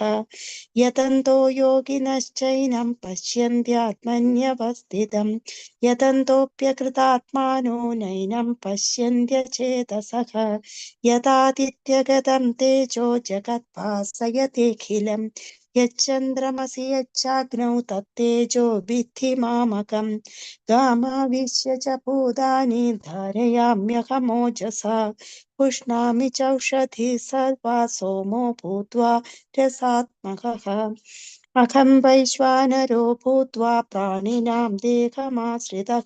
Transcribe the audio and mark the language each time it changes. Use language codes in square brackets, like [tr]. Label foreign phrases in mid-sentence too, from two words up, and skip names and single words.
[sa] യതന്തോ യോഗിനശ്ചൈനം പശ്യന്ത്യാത്മന്യവസ്ഥിതം. യതന്തോപ്യകൃതാത്മാനോ നൈനം പശ്യന്ത്യചേതസഃ. യദാദിത്യഗതം തേജോ ജഗദ്ഭാസയതേഖിലം. യच्चन्द्रमसि यच्चाग्नौ तत्तेजो विद्धि मामकम्. गामाविश्य च भूतानि धारयाम्यहमोजसा. पुष्णामि चौषधिः सर्वा सोमो भूत्वा रसात्मकः. अहं वैश्वानरो भूत्वा प्राणिनां देहमाश्रितः.